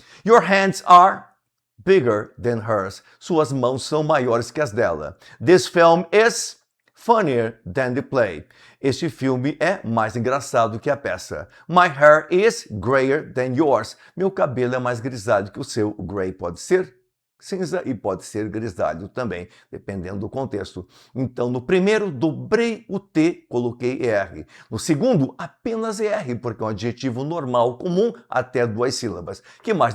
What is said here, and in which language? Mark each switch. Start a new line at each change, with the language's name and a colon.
English: Your hands are bigger than hers.
Portuguese: Suas mãos são maiores que as dela.
English: This film is funnier than the play.
Portuguese: Este filme é mais engraçado que a peça.
English: My hair is grayer than yours.
Portuguese: Meu cabelo é mais grisalho que o seu. O gray pode ser cinza e pode ser grisalho também, dependendo do contexto. Então, no primeiro, dobrei o T, coloquei ER. No segundo, apenas ER, porque é um adjetivo normal, comum, até duas sílabas. Que mais?